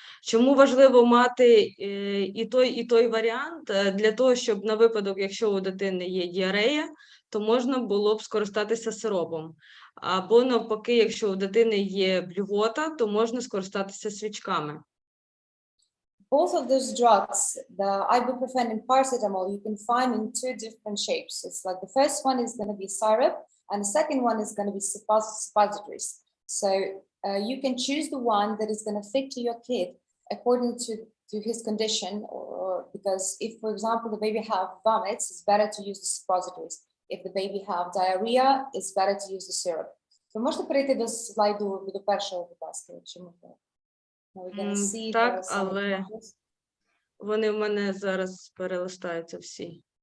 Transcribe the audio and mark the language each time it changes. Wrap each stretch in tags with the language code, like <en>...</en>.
<uk>Чому важливо мати і той варіант? Для того, щоб на випадок, якщо у дитини є діарея, то можна було б скористатися сиропом. Або навпаки, якщо у дитини є блювота, то можна скористатися свічками.</uk> <en>Both of those drugs, the ibuprofen and paracetamol, you can find in two different shapes. It's like the first one is going to be syrup, and the second one is going to be suppositories. So you can choose the one that is going to fit to your kid according to his condition, or because if, for example, the baby have vomits, it's better to use the suppositories. If the baby have diarrhea, it's better to use the syrup.</en> <uk>So можете перейти до слайду до першого, будь ласка, якщо можна. Так, але вони в мене зараз перелистаються всі.</uk>